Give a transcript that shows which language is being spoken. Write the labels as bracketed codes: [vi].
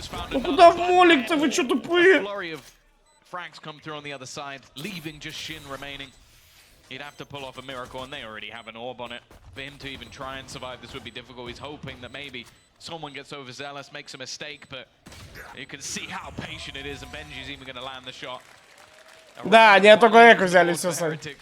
[ru] Ну куда в молик-то, вы что тупые? [en] Frags come through on the other side, leaving just Shin remaining. He'd have to pull off a miracle, and they already have an orb on it. For him to even try and survive this would be difficult. He's hoping that maybe someone gets overzealous, makes a mistake, but you can see how patient it is, and Benji's even going to land the shot. [ru] Да, они только эко взяли, все сами.